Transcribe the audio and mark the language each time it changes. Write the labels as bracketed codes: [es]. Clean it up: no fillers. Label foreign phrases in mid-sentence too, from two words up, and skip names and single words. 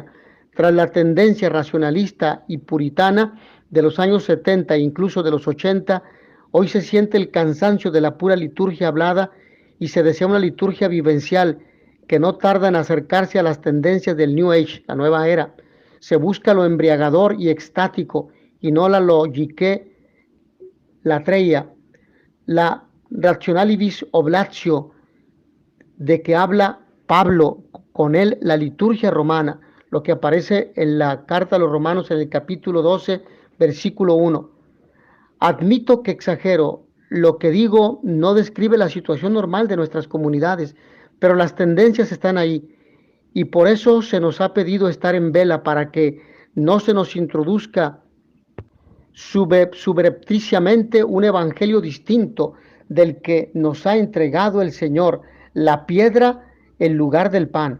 [es] Tras la tendencia racionalista y puritana de los años 70 e incluso de los 80, hoy se siente el cansancio de la pura liturgia hablada y se desea una liturgia vivencial que no tarda en acercarse a las tendencias del [en] New Age, [es] la nueva era. Se busca lo embriagador y extático y no la [el] λογικὴ λατρεία, [es] la [la] rationalibus oblatio [es] de que habla Pablo, con él la liturgia romana, lo que aparece en la carta a los romanos en el capítulo 12, versículo 1. Admito que exagero, lo que digo no describe la situación normal de nuestras comunidades, pero las tendencias están ahí, y por eso se nos ha pedido estar en vela para que no se nos introduzca subrepticiamente un evangelio distinto del que nos ha entregado el Señor, la piedra en lugar del pan.